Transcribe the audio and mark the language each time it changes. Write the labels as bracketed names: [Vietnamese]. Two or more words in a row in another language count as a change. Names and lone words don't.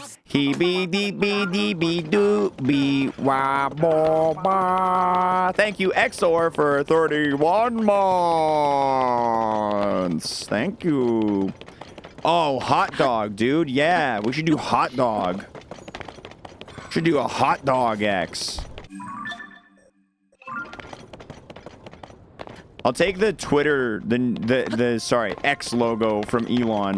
[English] He be dee be dee be do be wa bo ba. Thank you, XOR, for 31 months. Thank you. Oh, hot dog, dude. Yeah, we should do hot dog. Should do a hot dog X. I'll take the Twitter, sorry, X logo from Elon.